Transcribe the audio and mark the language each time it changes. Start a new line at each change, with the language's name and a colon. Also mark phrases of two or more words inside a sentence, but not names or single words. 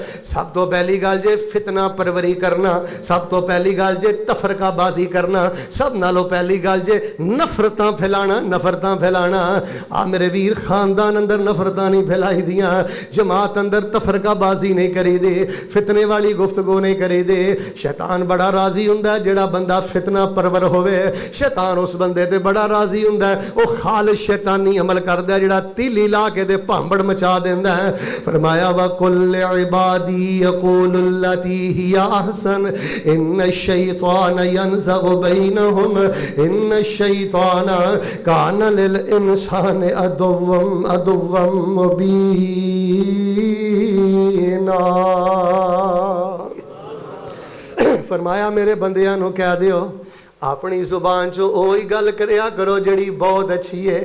Punjabi: سب تو پہلی گل جے فتنہ پروری کرنا، سب تو پہلی گل جے تفرقہ بازی کرنا، سب نالوں پہلی گل جے نفرتاں پھیلانا، نفرتاں پھیلانا. آ میرے ویر خاندان اندر نفرتاں نہیں پھیلائی دیاں، جماعت اندر تفرقہ بازی نہیں کری دے، فتنے والی گفتگو نہیں کری دے. شیطان بڑا راضی ہوندا ہے جڑا بندہ فتنہ پرور ہوئے. شیطان اس بندے تے بڑا راضی ہندا ہے۔ وہ خالص شیطانی عمل کردا ہے جہڑا تیلی لا کے دے بھانبڑ مچا دیندا ہے.
Arabic: फरमाया وقل لعبادي يقولوا التي هي أحسن إن الشيطان ينزغ بينهم إن الشيطان كان للإنسان عدوا مبينا.
Punjabi: فرمایا میرے بندیاں نوں کہہ دیو اپنی زبان چوں اوہی گل کریا کرو جہڑی بہت اچھی ہے.